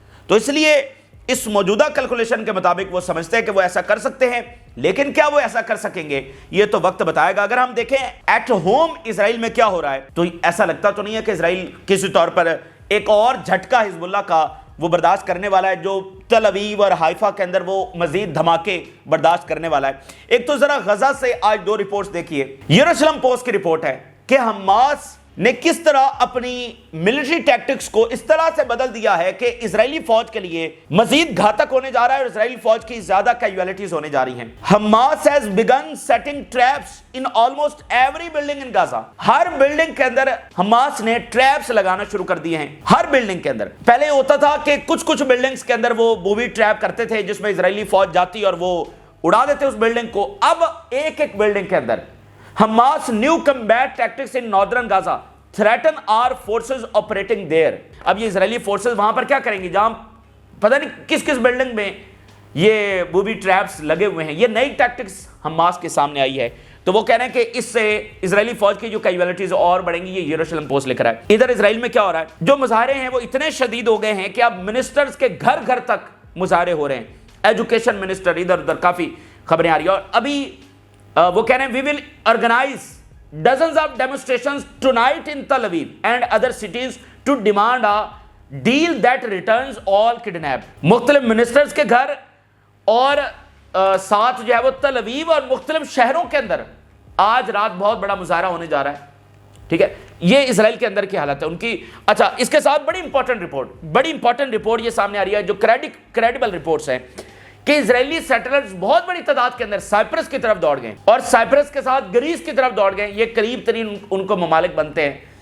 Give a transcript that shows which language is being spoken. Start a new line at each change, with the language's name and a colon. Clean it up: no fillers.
Urdu: تو اس لیے اس موجودہ کیلکولیشن کے مطابق وہ سمجھتے ہیں کہ وہ ایسا کر سکتے ہیں, لیکن کیا وہ ایسا کر سکیں گے یہ تو وقت بتائے گا. اگر ہم دیکھیں ایٹ ہوم اسرائیل میں کیا ہو رہا ہے, تو ایسا لگتا تو نہیں ہے کہ اسرائیل کسی طور پر ایک اور جھٹکا حزب اللہ کا وہ برداشت کرنے والا ہے, جو تل اویو اور حائفہ کے اندر وہ مزید دھماکے برداشت کرنے والا ہے. ایک تو ذرا غزہ سے آج 2 رپورٹس دیکھیے. یروشلم پوسٹ کی رپورٹ ہے کہ حماس نے کس طرح اپنی ملٹری ٹیکٹکس کو اس طرح سے بدل دیا ہے کہ اسرائیلی فوج کے لیے مزید گھاتک ہونے جا رہا ہے اور اسرائیلی فوج کی زیادہ کیجوالٹیز ہونے جا رہی ہیں.
English: Hamas has begun setting traps in almost every building in Gaza.
Urdu: Hare building کے اندر حماس نے ٹریپس لگانا شروع کر دیے ہیں. ہر بلڈنگ کے اندر پہلے ہوتا تھا کہ کچھ بلڈنگز کے اندر وہ بوبی ٹریپ کرتے تھے جس میں اسرائیلی فوج جاتی اور وہ اڑا دیتے اس بلڈنگ کو. اب ایک بلڈنگ کے اندر
English: Hamas new combat tactics in northern Gaza threaten our forces operating there.
Urdu: اب یہ اسرائیلی فورسز وہاں پر کیا کریں گی جہاں پتہ نہیں کس بلڈنگ میں یہ بوبی ٹریپس لگے ہوئے ہیں. یہ نئی ٹیکٹکس حماس کے سامنے آئی ہے. تو وہ کہہ رہے ہیں کہ اس سے اسرائیلی فوج کی جو کیجویلٹیز اور بڑھیں گی. یہ یروشلم پوسٹ لکھ رہا ہے. ادھر اسرائیل میں کیا ہو رہا ہے, جو مظاہرے ہیں وہ اتنے شدید ہو گئے ہیں کہ اب منسٹرز کے گھر گھر تک مظاہرے ہو رہے ہیں. ایجوکیشن منسٹر, ادھر ادھر کافی خبریں آ رہی ہیں. اور ابھی وہ کہہ رہے ہیں
English: We will organise dozens of demonstrations tonight in Tel Aviv and other cities to demand a deal that returns all kidnapped.
Urdu: مختلف منسٹرز کے گھر اور ساتھ جو ہے وہ تل اویو اور مختلف شہروں کے اندر آج رات بہت بڑا مظاہرہ ہونے جا رہا ہے. ٹھیک ہے, یہ اسرائیل کے اندر کی حالت ہے ان کی. اچھا, اس کے ساتھ بڑی امپورٹنٹ رپورٹ یہ سامنے آ رہی ہے جو کریڈیبل رپورٹس ہیں کہ اسرائیلی سیٹلرز بہت بڑی تعداد کے اندر سائپرس کی طرف دوڑ گئے اور سائپرس کے ساتھ گریس کی طرف دوڑ گئے. یہ قریب ترین ان کو ممالک بنتے ہیں.